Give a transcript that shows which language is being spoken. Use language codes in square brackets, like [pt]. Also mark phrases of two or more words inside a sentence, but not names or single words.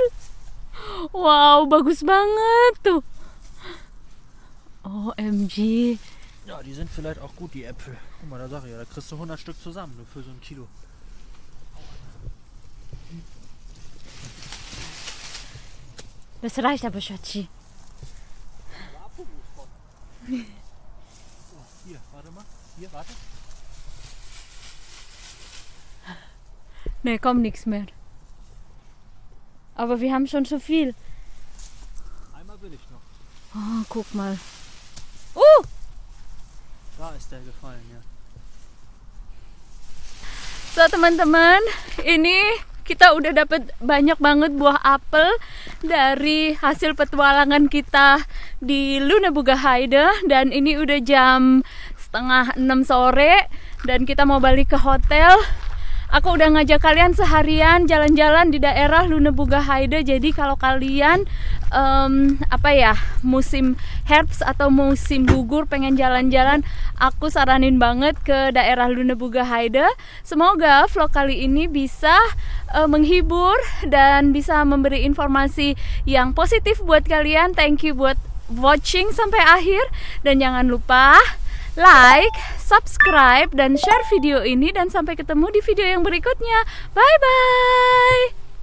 [id] Wow, bagus banget tuh. OMG. [de] Ja, die sind vielleicht auch gut, die Äpfel. Guck mal, da sag ich ja, da kriegst du 100 Stück zusammen, nur für so ein Kilo. Das reicht aber, Schatzi. Oh, hier, warte mal. Hier, warte. Ne, kommt nichts mehr. Aber wir haben schon so viel. Einmal will ich noch. Oh, guck mal. Da ist der gefallen, ja. [id] So teman-teman, ini kita udah dapat banyak banget buah apel dari hasil petualangan kita di Luneburger Heide. Dan ini udah jam 5:30 sore dan kita mau balik ke hotel. Aku udah ngajak kalian seharian jalan-jalan di daerah Luneburger Heide. Jadi kalau kalian musim herbst atau musim gugur pengen jalan-jalan, aku saranin banget ke daerah Luneburger Heide. Semoga vlog kali ini bisa menghibur dan bisa memberi informasi yang positif buat kalian. [en] Thank you [id] buat watching sampai akhir dan jangan lupa like, subscribe, dan share video ini. Dan sampai ketemu di video yang berikutnya. Bye-bye.